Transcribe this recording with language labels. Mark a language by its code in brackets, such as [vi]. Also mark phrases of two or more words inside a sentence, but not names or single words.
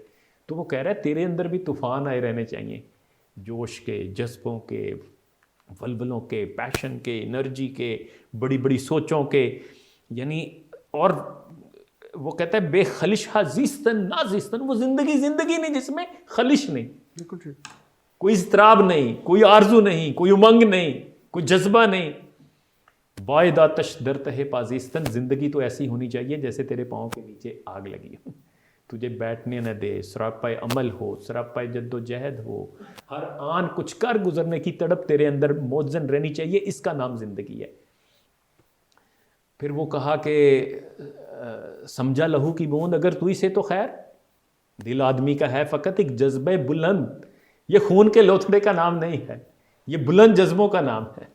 [ur] تو وہ کہہ رہا ہے تیرے اندر بھی طوفان آئے رہنے چاہیے، جوش کے، جذبوں کے، ولولوں کے، پیشن کے، انرجی کے، بڑی بڑی سوچوں کے. یعنی اور وہ کہتا ہے [fa] بے خلشہ زیستن نا زیستن، [ur] وہ زندگی نہیں جس میں خلش نہیں، کوئی اضطراب نہیں، کوئی آرزو نہیں، کوئی امنگ نہیں، کوئی جذبہ نہیں. [fa] باعث آتش در تہ پازیستن، [ur] زندگی تو ایسی ہونی چاہیے جیسے تیرے پاؤں کے نیچے آگ لگی ہو، تجھے بیٹھنے نہ دے، سراپا عمل ہو، سراپا جد و جہد ہو، ہر آن کچھ کر گزرنے کی تڑپ تیرے اندر موزن رہنی چاہیے، اس کا نام زندگی ہے. پھر وہ کہا کہ سمجھا لہو کی بوند اگر تو سے تو خیر، دل آدمی کا ہے فقط ایک جذبہ بلند، یہ خون کے لوتھڑے کا نام نہیں ہے، یہ بلند جذبوں کا نام ہے.